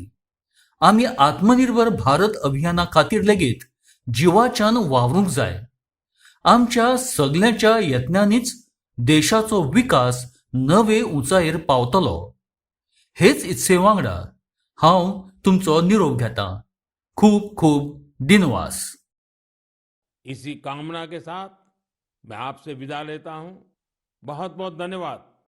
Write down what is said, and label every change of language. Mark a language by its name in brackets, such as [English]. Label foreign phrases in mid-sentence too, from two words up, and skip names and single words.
[Konkani] आमी आत्मनिर्भर भारत अभियाना खातीर लेगीत जिवाच्यान वावरूंक जाय. आमच्या सगल्यांच्या यत्नांनीच देशाचो विकास नवे उंचायेर पावतलो. हेच इत्से वांगडा हांव तुमचो निरोप घेतां. खूब खूब दिनवास. [Hindi] इसी कामना के साथ मैं आपसे विदा लेता हूं. बहुत बहुत धन्यवाद.